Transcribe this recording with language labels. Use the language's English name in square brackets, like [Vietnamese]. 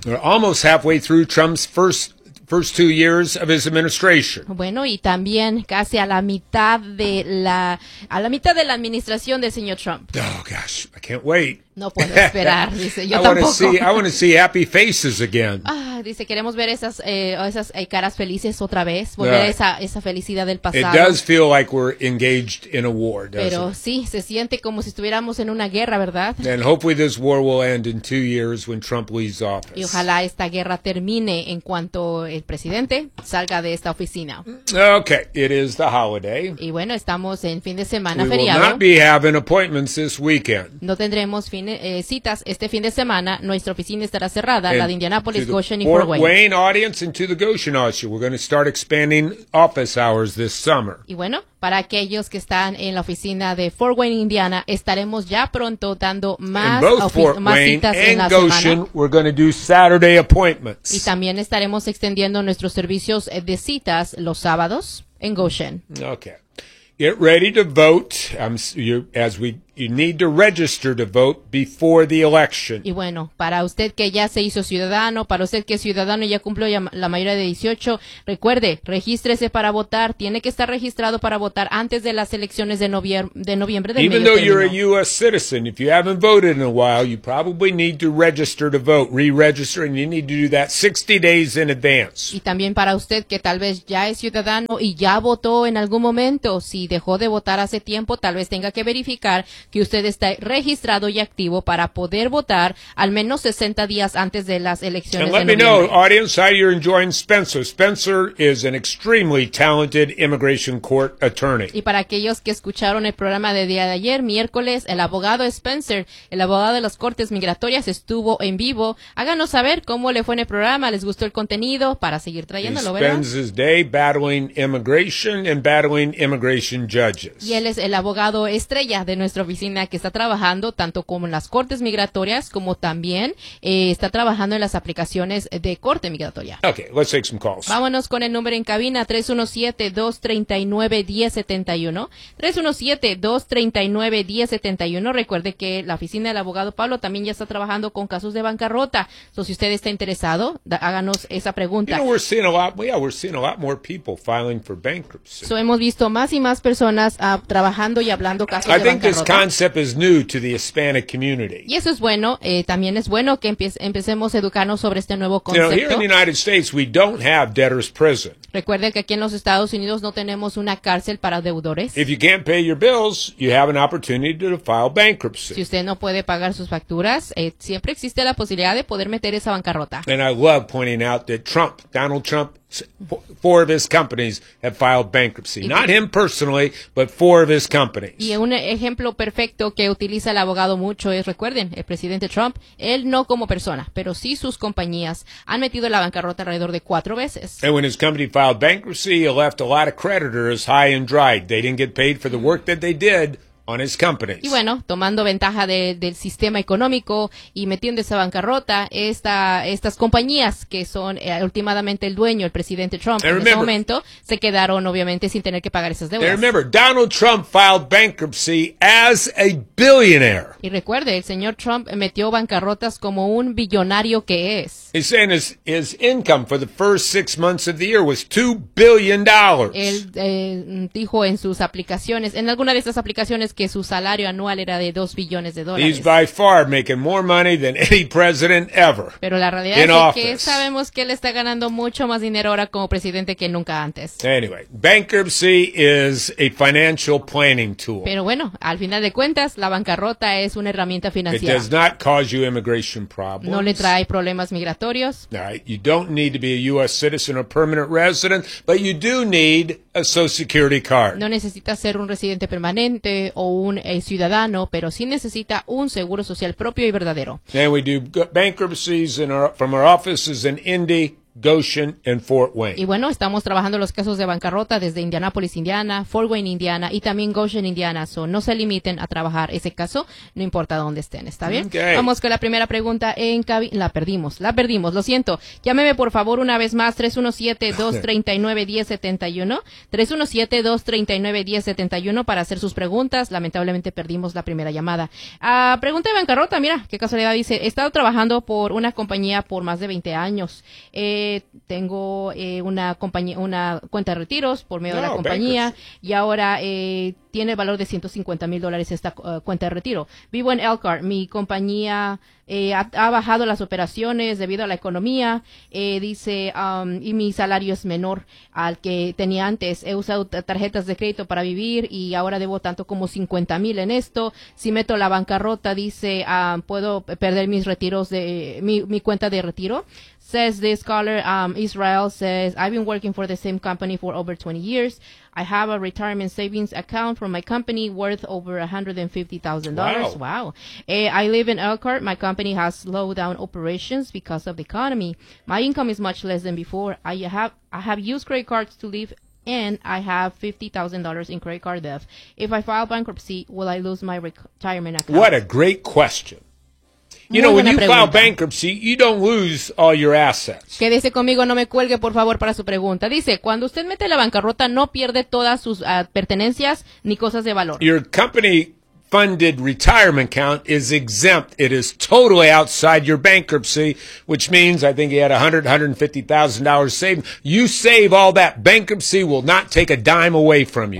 [English] We're almost halfway through Trump's first 2 years of his administration. [Spanish] Bueno, y también casi a la mitad de la administración de señor Trump. [English] Oh gosh, I can't wait. [Spanish] No puedo esperar, dice. Yo tampoco. [English] I want to see happy faces again. [Spanish] Dice, queremos ver esas caras felices otra vez, volver a esa felicidad del pasado. [English] It does feel like we're engaged in a war, doesn't [Spanish] Pero, [English] it? [Spanish] Pero sí, se siente como si estuviéramos en una guerra, ¿verdad? [English] And hopefully this war will end in 2 years when Trump leaves office. [Spanish] Y ojalá esta guerra termine en cuanto el presidente salga de esta oficina. [English] Okay, it is the holiday. [Spanish] Y bueno, estamos en fin de semana, [English] we [Spanish] feriado. [English] We will not be having appointments this weekend. [Spanish] No tendremos citas este fin de semana. Nuestra oficina estará cerrada, [English] and [Spanish] la de Indianapolis, Goshen y [English] Fort Wayne audience into the Goshen audience. We're going to start expanding office hours this summer. [Spanish] Y bueno, para aquellos que están en la oficina de Fort Wayne, Indiana, estaremos ya pronto dando más citas en la semana. [English] We're going to do Saturday appointments. [Spanish] Y también estaremos extendiendo nuestros servicios de citas los sábados en Goshen. [English] Okay. Get ready to vote. You need to register to vote before the election. [Spanish] Y bueno, para usted que ya se hizo ciudadano, para usted que es ciudadano y ya cumplió la mayoría de 18, recuerde, regístrese para votar. Tiene que estar registrado para votar antes de las elecciones de noviembre del medio término. [English] Even though you're a U.S. citizen, if you haven't voted in a while, you probably need to register to vote, re-register, and you need to do that 60 days in advance. [Spanish] Y también para usted que tal vez ya es ciudadano y ya votó en algún momento, si dejó de votar hace tiempo, tal vez tenga que verificar que usted está registrado y activo para poder votar al menos 60 días antes de las elecciones. [English] And let me know, audience, how you're enjoying Spencer. Spencer is an extremely talented immigration court attorney. [Spanish] Y para aquellos que escucharon el programa de día de ayer, miércoles, el abogado Spencer, el abogado de las Cortes Migratorias, estuvo en vivo. Háganos saber cómo le fue en el programa, les gustó el contenido, para seguir trayéndolo, ¿verdad? [English] He spends his day battling immigration and battling immigration judges. [Spanish] Y él es el abogado estrella de nuestra oficina, que está trabajando tanto como en las cortes migratorias como también está trabajando en las aplicaciones de corte migratoria. [English] Okay, let's take some calls. [Spanish] Vámonos con el número en cabina, 317-239-1071. 317-239-1071. Recuerde que la oficina del abogado Pablo también ya está trabajando con casos de bancarrota. So, si usted está interesado, háganos esa pregunta. [English] You know, we're seeing a lot, we're seeing a lot more people filing for bankruptcy. [Spanish] So, hemos visto más y más personas trabajando y hablando casos de bancarrota. [English] This concept is new to the Hispanic community. [Spanish] Y eso es bueno. También es bueno que empecemos a educarnos sobre este nuevo concepto. [English] You know, here in the United States, we don't have debtor's prison. [Spanish] Recuerde que aquí en los Estados Unidos no tenemos una cárcel para deudores. [English] If you can't pay your bills, you have an opportunity to file bankruptcy. [Spanish] Si usted no puede pagar sus facturas, siempre existe la posibilidad de poder meter esa bancarrota. [English] And I love pointing out that Donald Trump, four of his companies have filed bankruptcy. Not him personally, but four of his companies. [Spanish] Y un ejemplo perfecto que utiliza el abogado mucho es, recuerden, el presidente Trump, él no como persona, pero sí sus compañías han metido la bancarrota alrededor de 4 veces. [English] And when his company filed bankruptcy, he left a lot of creditors high and dry. They didn't get paid for the work that they did on his companies. [Spanish] Y bueno, tomando ventaja del sistema económico y metiendo esa bancarrota, estas compañías que son últimamente el dueño, el presidente Trump, [English] and [Spanish] en [English] remember, [Spanish] ese momento, se quedaron obviamente sin tener que pagar esas deudas. [English] And remember, Donald Trump filed bankruptcy as a billionaire. [Spanish] Y recuerde, el señor Trump metió bancarrotas como un billonario que es. [English] He's saying his income for the first 6 months of the year was $2 billion. [Spanish] Él dijo en sus aplicaciones, en alguna de esas aplicaciones, que su salario anual era de $2 billones. [English] He's by far making more money than any president ever. [Spanish] Pero la realidad es que sabemos que él está ganando mucho más dinero ahora como presidente que nunca antes. [English] Anyway, bankruptcy is a financial planning tool. [Spanish] Pero bueno, al final de cuentas, la bancarrota es una herramienta financiera. [English] It does not cause you immigration problems. [Spanish] No le trae problemas migratorios. [English] Right. You don't need to be a U.S. citizen or permanent resident, but you do need a Social Security card. [Spanish] No necesita ser un residente permanente o un ciudadano, pero sí necesita un seguro social propio y verdadero. [English] And we do bankruptcies from our offices in Indy, Goshen and Fort Wayne. [Spanish] Y bueno, estamos trabajando los casos de bancarrota desde Indianapolis, Indiana, Fort Wayne, Indiana, y también Goshen, Indiana. So, no se limiten a trabajar ese caso, no importa dónde estén, ¿está bien? [English] Okay. [Spanish] Vamos con la primera pregunta en cabina. La perdimos, lo siento. Llámeme por favor una vez más, 317-239-1071, 317-239-1071, para hacer sus preguntas. Lamentablemente perdimos la primera llamada. Pregunta de bancarrota, mira, qué casualidad, dice, he estado trabajando por una compañía por más de 20 años. Tengo una compañía, una cuenta de retiros por medio de la compañía, y ahora tiene el valor de $150,000 esta cuenta de retiro. Vivo en Elkhart. Mi compañía ha bajado las operaciones debido a la economía, dice, y mi salario es menor al que tenía antes. He usado tarjetas de crédito para vivir y ahora debo tanto como $50,000 en esto. Si meto la bancarrota, dice, puedo perder mis retiros de mi cuenta de retiro. [English] Says this scholar, Israel says, I've been working for the same company for over 20 years. I have a retirement savings account from my company worth over $150,000. Wow. I live in Elkhart. My company has slowed down operations because of the economy. My income is much less than before. I have used credit cards to live, and I have $50,000 in credit card debt. If I file bankruptcy, will I lose my retirement account? What a great question. You know, when you file bankruptcy, you don't lose all your assets. [Spanish] Quédese conmigo, no me cuelgue, por favor, para su pregunta. Dice, cuando usted mete la bancarrota, no pierde todas sus pertenencias ni cosas de valor. [English] Your company funded retirement account is exempt. It is totally outside your bankruptcy, which means I think he had $100,000 to $150,000 saved. You save all that. Bankruptcy will not take a dime away from you.